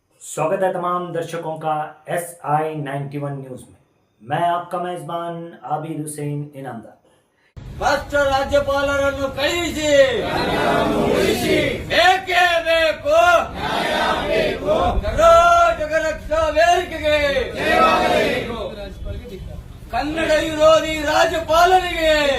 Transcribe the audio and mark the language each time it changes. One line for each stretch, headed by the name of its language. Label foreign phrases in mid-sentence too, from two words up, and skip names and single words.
Hindi: स्वागत है तमाम दर्शकों का SI91 न्यूज में। मैं आपका मेजबान आबिद हुसैन इनामदार।
Kannada: ರಾಷ್ಟ್ರ ರಾಜ್ಯಪಾಲರನ್ನು ಕಳುಹಿಸಿ ಬೇಕೇ ಬೇಕು ಕರ್ನಾಟಕ ರಕ್ಷಾ ವೇದಿಕೆಗೆ ಕನ್ನಡ ವಿರೋಧಿ ರಾಜ್ಯಪಾಲರಿಗೆ